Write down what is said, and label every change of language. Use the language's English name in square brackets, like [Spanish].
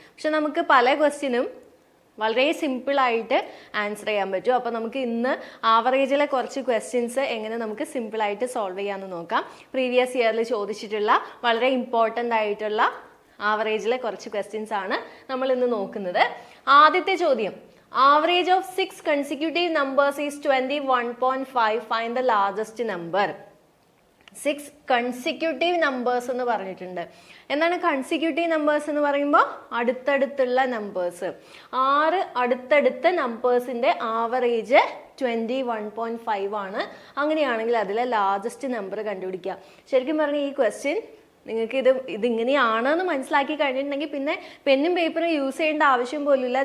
[Malayalam] പക്ഷെ നമുക്ക് പല ക്വസ്റ്റ്യനും വളരെ സിമ്പിളായിട്ട് ആൻസർ ചെയ്യാൻ പറ്റും. അപ്പോൾ നമുക്ക് ഇന്ന് ആവറേജിലെ കുറച്ച് ക്വസ്റ്റ്യൻസ് എങ്ങനെ നമുക്ക് സിമ്പിളായിട്ട് സോൾവ് ചെയ്യാമെന്ന് നോക്കാം. പ്രീവിയസ് ഇയറിൽ ചോദിച്ചിട്ടുള്ള വളരെ ഇമ്പോർട്ടൻ്റ് ആയിട്ടുള്ള ആവറേജിലെ കുറച്ച് ക്വസ്റ്റ്യൻസ് ആണ് നമ്മൾ ഇന്ന് നോക്കുന്നത്. ആദ്യത്തെ ചോദ്യം, [English] average of 6 consecutive numbers is 21.5. Find the largest number. 6 consecutive numbers [Malayalam] എന്ന് പറഞ്ഞിട്ടുണ്ട്. എന്താണ് കൺസിക്യൂട്ടീവ് നമ്പേഴ്സ് എന്ന് പറയുമ്പോൾ? അടുത്തടുത്തുള്ള നമ്പേഴ്സ്. 6 അടുത്തടുത്ത നമ്പേഴ്സിന്റെ ആവറേജ് 21.5 ആണ്. അങ്ങനെയാണെങ്കിൽ അതിലെ ലാർജസ്റ്റ് നമ്പർ കണ്ടുപിടിക്കുക. ശരിക്കും പറഞ്ഞാൽ ഈ ക്വസ്റ്റ്യൻ നിങ്ങൾക്ക് ഇതിങ്ങനെയാണെന്ന് മനസ്സിലാക്കി കഴിഞ്ഞിട്ടുണ്ടെങ്കിൽ പിന്നെ പെന്നും പേപ്പറും യൂസ് ചെയ്യേണ്ട ആവശ്യം പോലുമില്ല.